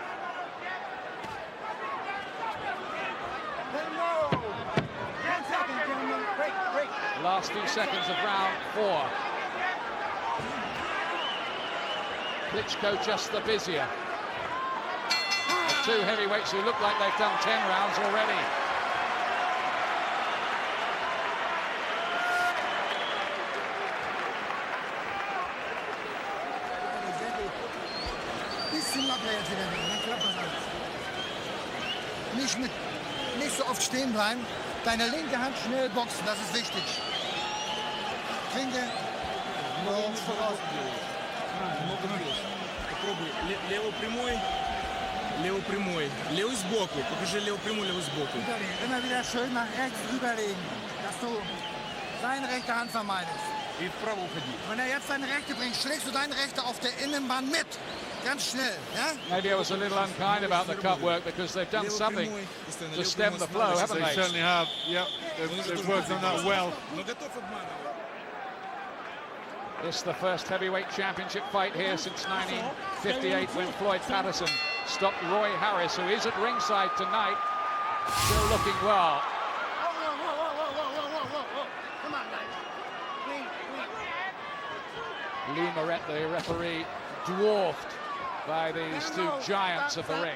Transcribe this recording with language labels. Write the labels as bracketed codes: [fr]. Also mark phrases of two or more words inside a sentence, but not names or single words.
[en] Last few seconds of round 4. Klitschko just the busier. The two heavyweights who look like they've done 10 rounds already. [de] Nicht so oft stehen bleiben. Deine linke Hand schnell boxen, das ist wichtig. Klinke. [ru] Попробуй. Левый прямой. Левый прямой. Левый сбоку. Покажи левый прямой, левый сбоку. [de] Immer wieder schön nach rechts rüberlegen, dass du seine rechte Hand vermeidest. [ru] И вправо уходи. [de] Wenn jetzt deine rechte bringt, schlägst du deine rechte auf der Innenbahn mit. Ganz schnell, ja? [en] Maybe I was a little unkind about the cut work because they've done something to stem the flow, haven't They they? certainly have. Yep, they've worked on that well. [ru] Но готов обманывать. [en] This is the first heavyweight championship fight here since 1958 when Floyd Patterson stopped Roy Harris, who is at ringside tonight, still looking well. Come on, guys. Lee Moret, the referee, dwarfed by these two giants of the ring.